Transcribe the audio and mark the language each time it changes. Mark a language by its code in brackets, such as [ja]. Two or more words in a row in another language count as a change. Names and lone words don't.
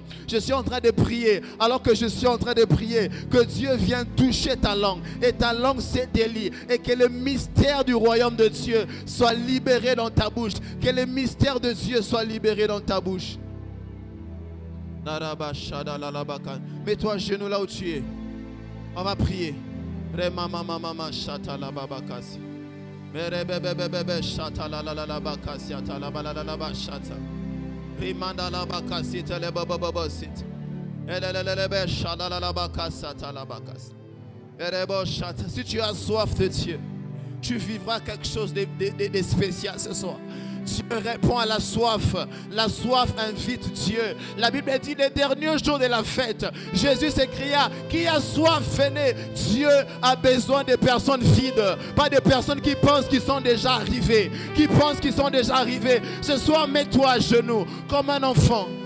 [fr] Je suis en train de prier. Alors que je suis en train de prier, que Dieu vienne toucher ta langue. Et ta langue se délie. Et que le mystère du royaume de Dieu soit libéré dans ta bouche. Que le mystère de Dieu soit libéré dans ta bouche. Mets-toi à genoux là où tu es. On va prier. Mama shata la babakasi. Mere bebe shata la bakasi ata la bala shata. Rimanda la bakasi tele baba sit. Elelelebe shada la bakasi ata la bakasi. Erebo shata. Si tu as soif de Dieu, tu vivras quelque chose de spécial ce soir. Dieu répond à la soif. La soif invite Dieu. La Bible dit les derniers jours de la fête, Jésus s'écria, qui a soif, venez. Dieu a besoin de personnes vides, pas de personnes qui pensent qu'ils sont déjà arrivés, Ce soir, mets-toi à genoux comme un enfant.